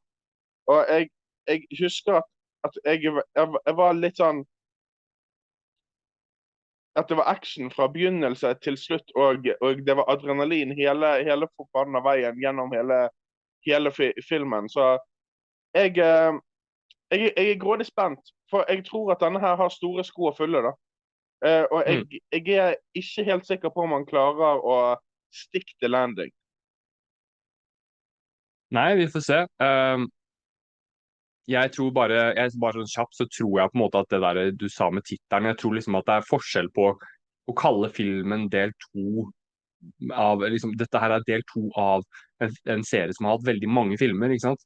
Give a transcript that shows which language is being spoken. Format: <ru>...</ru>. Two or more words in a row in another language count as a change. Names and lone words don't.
<no>Og jeg husker at jeg var litt sånn at det var action fra begynnelse til slutt, og det var adrenalin hele forbanna veien gjennom hele filmen. Så jeg er grådig spent, for jeg tror at denne her har store sko å fylle, da. Og jeg er ikke helt sikker på om han klarer å</no> <en>stick the landing.</en> <no>Nei, vi får se. Jeg tror bare sånn kjapt, så tror jeg på en måte at det der du sa med tittelen, jeg tror liksom at det er forskjell på å kalle filmen del 2 av, liksom, dette her er del 2 av en serie som har hatt veldig mange filmer, ikke sant?</no>